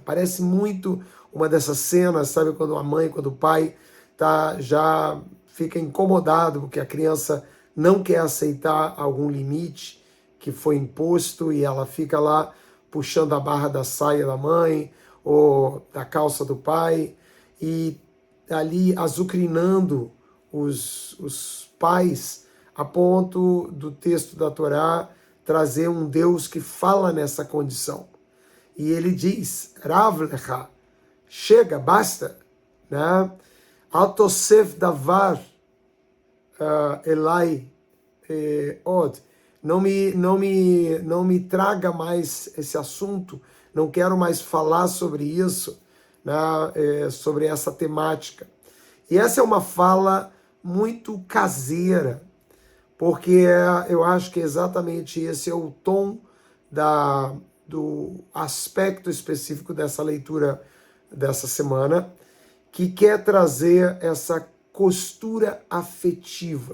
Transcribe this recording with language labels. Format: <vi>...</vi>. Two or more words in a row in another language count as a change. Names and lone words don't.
<pt>Parece muito uma dessas cenas, sabe, quando a mãe, quando o pai já fica incomodado porque a criança não quer aceitar algum limite que foi imposto e ela fica lá puxando a barra da saia da mãe ou da calça do pai e ali azucrinando os pais, a ponto do texto da Torá trazer um Deus que fala nessa condição. E ele diz,</pt> <he>רב לך,</he> <pt>chega, basta, né?</pt> <he>אל תוסף דבר אלי עוד,</he> <pt>não me traga mais esse assunto, não quero mais falar sobre isso, né? Sobre essa temática. E essa é uma fala muito caseira, porque eu acho que exatamente esse é o tom do aspecto específico dessa leitura dessa semana, que quer trazer essa costura afetiva.</pt>